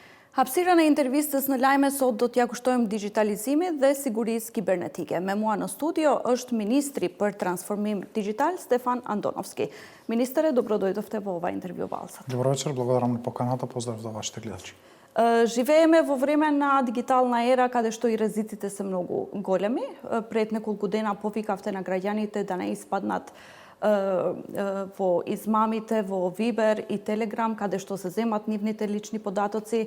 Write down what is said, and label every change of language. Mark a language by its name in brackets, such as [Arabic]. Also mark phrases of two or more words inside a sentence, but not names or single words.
[Albanian] Hapësira në intervistës në lajme sot do t'ja kushtojmë digitalizimit dhe sigurisë kibernetike. Me mua në studio është Ministri për Transformim Digital Stefan Andonovski. [Macedonian] Министре, добро дојдовте во ова интервју Балсат. Добро вечер, благодарам на поканата, поздрав до вашите гледачи. Живееме во време на дигитална ера каде што и ризиците се многу големи. Пред неколку дена повикавте на граѓаните да не испаднат во измамите во Viber и Telegram, каде што се земат нивните лични податоци.